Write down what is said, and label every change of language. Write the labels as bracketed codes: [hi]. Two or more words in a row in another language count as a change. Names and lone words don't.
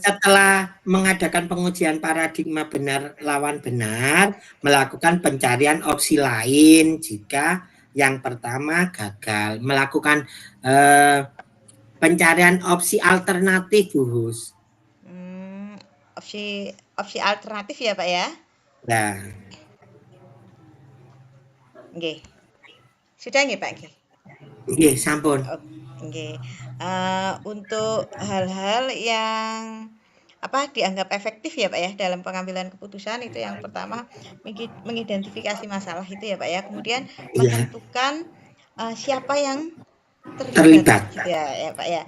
[id] Setelah mengadakan pengujian paradigma benar lawan benar, melakukan pencarian opsi lain jika yang pertama gagal, melakukan pencarian opsi alternatif, Bu Hus. Opsi alternatif ya, Pak ya? Nah. Nggih. Sudah nggih, Pak nggih? [jv] Nggih, sampun. Nggih. [id] Untuk hal-hal yang dianggap efektif ya Pak ya dalam pengambilan keputusan itu yang pertama mengidentifikasi masalah itu ya Pak ya. Kemudian menentukan siapa yang terlibat gitu ya Pak ya.